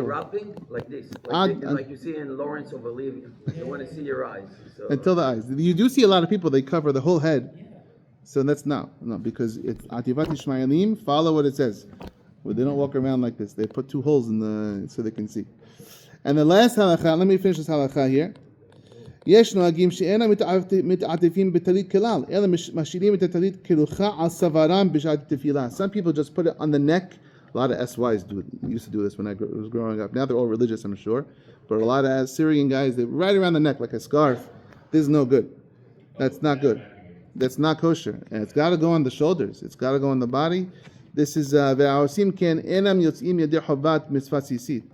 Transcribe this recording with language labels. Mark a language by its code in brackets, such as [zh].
[en] The wrapping like this, like you see in Lawrence of Arabia. You want to see your eyes. So. Until the eyes. You do see a lot of people, they cover the whole head. So that's no, because it's Ativat Ishmaelim, follow what it says. Well, they don't walk around like this. They put 2 holes in so they can see. And the last halakha, let me finish this halakha here. [he] יש נוהגים שאינם מתעטפים בטלית כלל, אלא משאירים את הטלית כרוחה על צווארם בשעת תפילה. [en] Some people just put it on the neck. A lot of SYs used to do this when I was growing up. Now they're all religious, I'm sure. But a lot of Syrian guys, they right around the neck like a scarf. This is no good. That's not good. That's not kosher. And it's got to go on the shoulders. It's got to go on the body. This is [he] ve'aosim ken enam yotzim yedei chovat mitzvah tzitzit.